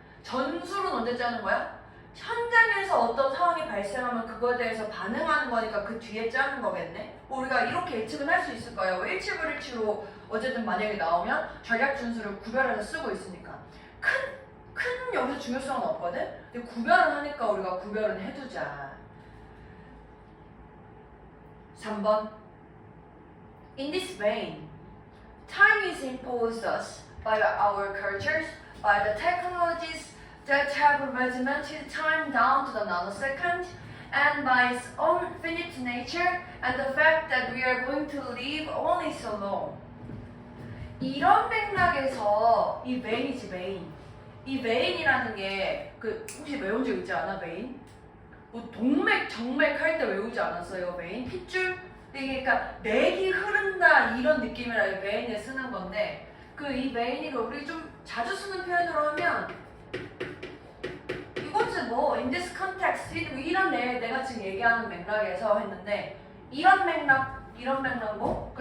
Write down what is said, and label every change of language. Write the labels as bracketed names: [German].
[Korean] 전술은 언제 짜는 거야? 현장에서 어떤 상황이 발생하면 그거에 대해서 반응하는 거니까 그 뒤에 짜는 거겠네. 우리가 이렇게 예측은 할 수 있을 거예요. 1치불1치로 어쨌든 만약에 나오면 전략 준수를 구별해서 쓰고 있으니까. 큰 여기서 중요성은 없거든? 근데 구별은 하니까 우리가 구별은 해두자. 3번. [English] In this vein, time is imposed us by our cultures, by the technologies that have regimented time down to the nanosecond, and by its own finite nature and the fact that we are going to live only so long. [Korean] 이런 맥락에서 이 vein이지, vein. 이 vein이라는 게 혹시 외운 적 있지 않아, vein? 뭐 동맥, 정맥 할 때 외우지 않았어요, vein? 핏줄? 그러니까 맥이 흐른다 이런 느낌이라 이 vein에 쓰는 건데 이 vein이가 우리 좀 자주 쓰는 표현으로 하면 이것은 뭐 [English] in this context [Korean] 이런 내가 지금 얘기하는 맥락에서 했는데 이런 맥락 뭐?